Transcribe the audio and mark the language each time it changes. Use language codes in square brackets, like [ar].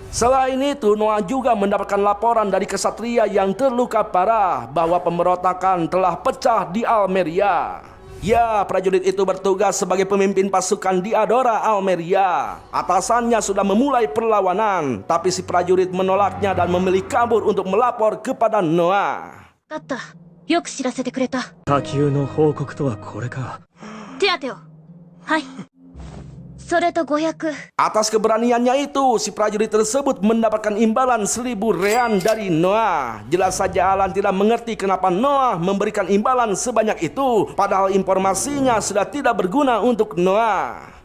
[id] Selain itu, Noah juga mendapatkan laporan dari kesatria yang terluka parah bahwa pemberontakan telah pecah di Almeria. Ya, prajurit itu bertugas sebagai pemimpin pasukan di Adora, Almeria. Atasannya sudah memulai perlawanan, tapi si prajurit menolaknya dan memilih kabur untuk melapor kepada Noah. [ja] だった。よく知らせてくれた。下級の報告とはこれか。手当てを。はい。それと500。 [id] Atas keberaniannya itu, si prajurit tersebut mendapatkan imbalan 1000 rean dari Noah. Jelas saja Alan tidak mengerti kenapa Noah memberikan imbalan sebanyak itu, padahal informasinya sudah tidak berguna untuk Noah.